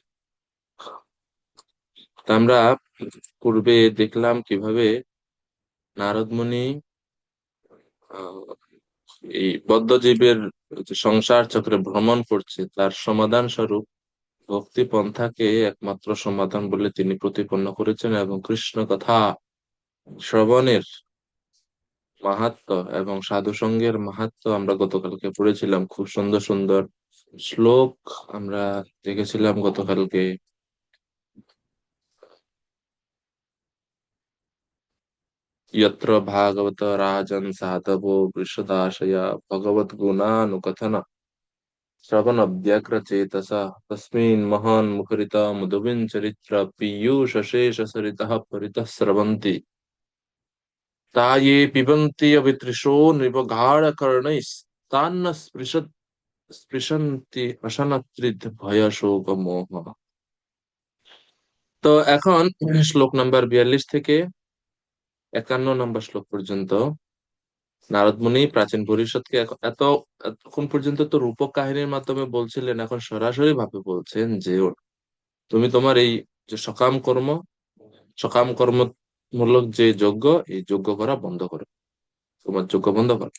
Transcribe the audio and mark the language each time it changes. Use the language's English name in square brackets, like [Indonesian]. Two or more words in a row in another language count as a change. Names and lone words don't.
[Bangla] তা আমরা পূর্বে দেখলাম কিভাবে নারদ মুনি আহ, এই বদ্ধজীবের যে সংসার চক্রে ভ্রমণ করছে তার সমাধান স্বরূপ ভক্তি পন্থাকে একমাত্র সমাধান বলে তিনি প্রতিপন্ন করেছেন, এবং কৃষ্ণ কথা শ্রবণের মাহাত্ম্য এবং সাধু সঙ্গের মাহাত্ম্য আমরা গতকালকে পড়েছিলাম। খুব সুন্দর সুন্দর শ্লোক আমরা দেখেছিলাম গতকালকে। [Sanskrit] यत्र भागवत राजन् साधवो वृषदाशया भगवत गुणानुकथन श्रवण व्यग्र चेतसा तस्मिन् महान् मुखरिता मधुविन् चरित्र पीयूष शेष सरितः परितः स्रवन्ति ता ये पिबन्ति अभितृषो नृपगाढ कर्णैस्तान्न स्पृशन्ति अशनत्रित भय शोक मोह। [Bangla] তো এখন শ্লোক নাম্বার 42 থেকে 51 নম্বর শ্লোক পর্যন্ত নারদ মুনি প্রাচীন ভবিষ্যৎকে এতক্ষণ পর্যন্ত তো রূপক কাহিনীর মাধ্যমে বলছিলেন, এখন সরাসরি ভাবে বলছেন যে তুমি তোমার এই যে সকাম কর্ম মূলক যে যজ্ঞ, এই যজ্ঞ করা বন্ধ করো, তোমার যজ্ঞ বন্ধ করো।